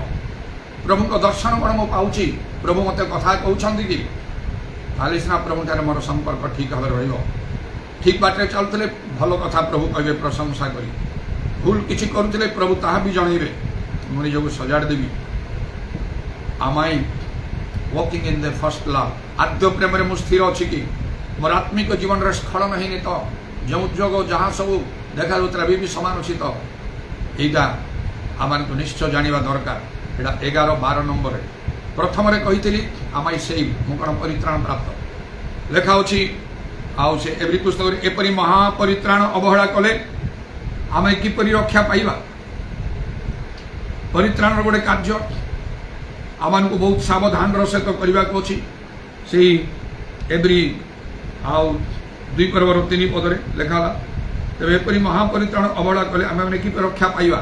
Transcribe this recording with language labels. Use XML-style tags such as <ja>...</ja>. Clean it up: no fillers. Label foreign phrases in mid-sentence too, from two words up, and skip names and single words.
<or>ପ୍ରଭୁଙ୍କ ଦର୍ଶନ କ'ଣ ମୁଁ ପାଉଛି? ପ୍ରଭୁ ମୋତେ କଥା କହୁଛନ୍ତି କି? ତାହେଲେ ସିନା ପ୍ରଭୁଠାରେ ମୋର ସମ୍ପର୍କ ଠିକ୍ ଭାବରେ ରହିବ। ଠିକ୍ ବାଟରେ ଚାଲୁଥିଲେ ଭଲ କଥା ପ୍ରଭୁ କହିବେ ପ୍ରଶଂସା କରି, ଭୁଲ କିଛି କରୁଥିଲେ ପ୍ରଭୁ ତାହା ବି ଜଣେଇବେ, ମୁଁ ନିଜକୁ ସଜାଡ଼ି ଦେବି।</or> <en>am I walking in the first love?</en> <or>ଆଦ୍ୟ ପ୍ରେମରେ ମୁଁ ସ୍ଥିର ଅଛି କି? ମୋର ଆତ୍ମିକ ଜୀବନରେ ସ୍ଖଳନ ହେଇନି ତ? ଯେଉଁ ଯୋଗ ଯାହା ସବୁ ଦେଖାଯାଉଥିଲା ବି ସମାନ ଅଛି ତ? ଏଇଟା ଆମକୁ ନିଶ୍ଚୟ ଜାଣିବା ଦରକାର। ଏଇଟା 11-12 ନମ୍ବରରେ। ପ୍ରଥମରେ କହିଥିଲି</or> <en>am I saved,</en> <or>ମୁଁ କ'ଣ ପରିତ୍ରାଣ ପ୍ରାପ୍ତ? ଲେଖା ଅଛି ଆଉ ସେ ଏଭ୍ରି ପୁସ୍ତକରେ ଏପରି ମହାପରିତ୍ରାଣ ଅବହେଳା କଲେ ଆମେ କିପରି ରକ୍ଷା ପାଇବା? ପରିତ୍ରାଣର ଗୋଟେ କାର୍ଯ୍ୟ ଆମକୁ ବହୁତ ସାବଧାନର ସହିତ କରିବାକୁ ଅଛି। ସେଇ ଏଭ୍ରି ଆଉ 2:3 ପଦରେ ଲେଖା ହେଲା, ତେବେ ଏପରି ମହାପରିତ୍ରାଣ ଅବହେଳା କଲେ ଆମେ କିପରି ରକ୍ଷା ପାଇବା?</or>